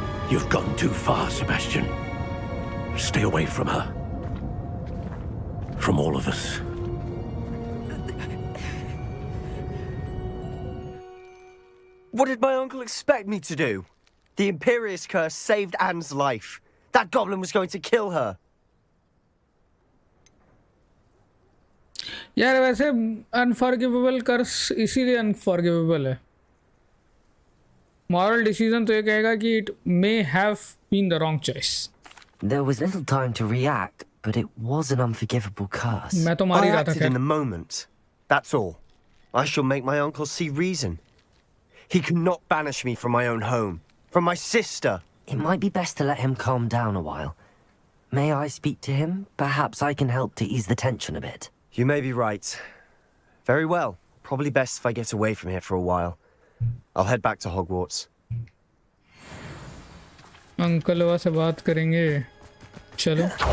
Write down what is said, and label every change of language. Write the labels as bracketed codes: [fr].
[en] You've gone too far, Sebastian. Stay away from her. From all of us. What did my uncle expect me to do? The Imperious curse saved Anne's life. That goblin was going to kill her. [hi] यार वैसे [en] unforgivable curse [hi] इसीलिए [en] unforgivable है moral decision [hi] तो ये कहेगा कि [en] It may have been the wrong choice There was little time to react, but it was an unforgivable curse. [hi] मैं तो मार ही [en] I [hi] रहा था [en] acted [hi] खैर [en] in the moment. That's all. I shall make my uncle see reason. He cannot banish me from my own home, from my sister. It might be best to let him calm down a while. May I speak to him? Perhaps I can help to ease the tension a bit. You may be right. Very well. Probably best if I get away from here for a while. I'll head back to Hogwarts. [hi] अंकलवा से बात करेंगे चलो